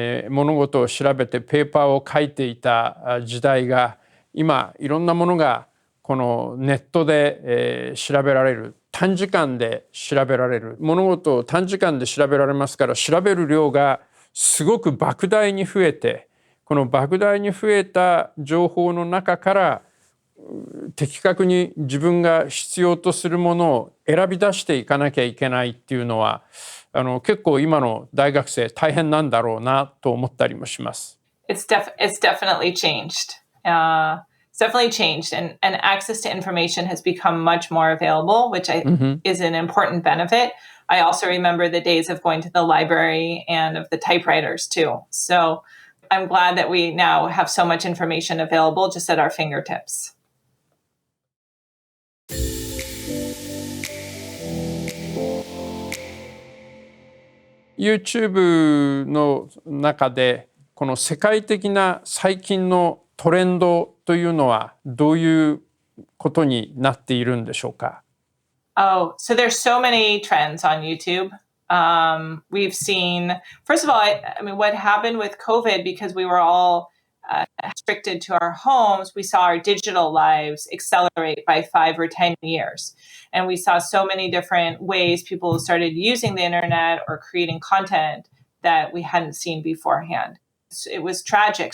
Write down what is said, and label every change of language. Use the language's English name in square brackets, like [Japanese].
[Japanese] 物事を調べてペーパーを書いていた時代が、今いろんなものがこのネットで、調べられる、短時間で調べられる、物事を短時間で調べられますから、調べる量がすごく莫大に増えて、この莫大に増えた情報の中から的確に自分が必要とするものを選び出していかなきゃいけないっていうのは、結構今の大学生大変なんだろうなと思ったりもします。 [English] It's definitely changed. It's definitely changed, and access to information has become much more available, which is an important benefit. I also remember the days of going to the library and of the typewriters too. So I'm glad that we now have so much information available just at our fingertips. [Japanese] YouTube の中でこの世界的な最近のトレンドというのはどういうことになっているんでしょうか？ [English] Oh, so there's so many trends on YouTube. We've seen, first of all, I mean, what happened with COVID, because we were all restricted to our homes, we saw our digital lives accelerate by 5 or 10 years. And we saw so many different ways people started using the internet or creating content that we hadn't seen beforehand. It was tragic.